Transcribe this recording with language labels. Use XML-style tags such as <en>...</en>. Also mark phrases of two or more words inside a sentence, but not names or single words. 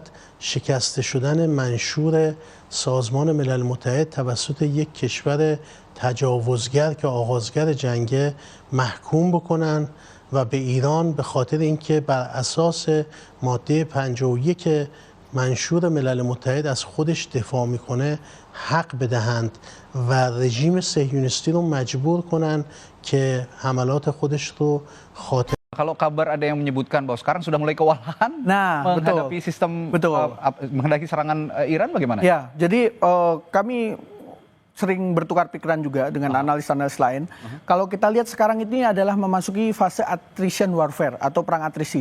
<fa>شکسته شدن منشور سازمان ملل متحد توسط یک کشور تجاوزگر که آغازگر جنگه محکوم بکنن و به ایران به خاطر اینکه بر اساس ماده 51 منشور ملل متحد از خودش دفاع میکنه حق بدهند و رژیم صهیونیستی رو مجبور کنن که حملات خودش رو خاتمه.</fa> <id>Kalau kabar ada yang menyebutkan bahwa sekarang sudah mulai kewalahan menghadapi sistem menghadapi serangan Iran, bagaimana? Ya, jadi kami sering bertukar pikiran juga dengan analis-analis lain. Kalau kita lihat sekarang ini adalah memasuki fase</id> <en>attrition warfare</en> <id>atau perang atrisi.</id>